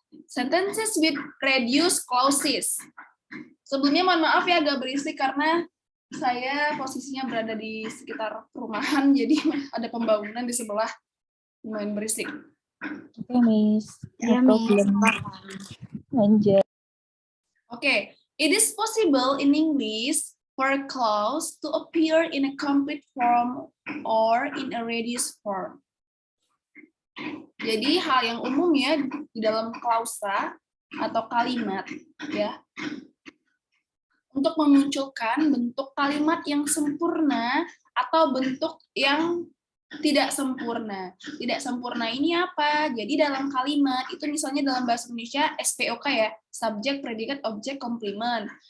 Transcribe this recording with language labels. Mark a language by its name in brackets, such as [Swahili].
[English] Sentences with reduced clauses. [Indonesian] Sebelumnya mohon maaf ya agak berisik karena saya posisinya berada di sekitar perumahan, jadi ada pembangunan di sebelah, lumayan berisik. [English] Oke, Miss. [Indonesian] Ya, [English] No Miss. problem. [Indonesian] Lanjut. [English] Okay, it is possible in English for clause to appear in a complete form or in a reduced form. [Indonesian] Jadi hal yang umum ya di dalam klausa atau kalimat ya untuk memunculkan bentuk kalimat yang sempurna atau bentuk yang tidak sempurna. Tidak sempurna ini apa? Jadi dalam kalimat itu misalnya dalam bahasa Indonesia SPOK ya, [English] subject, predicate, object, complement.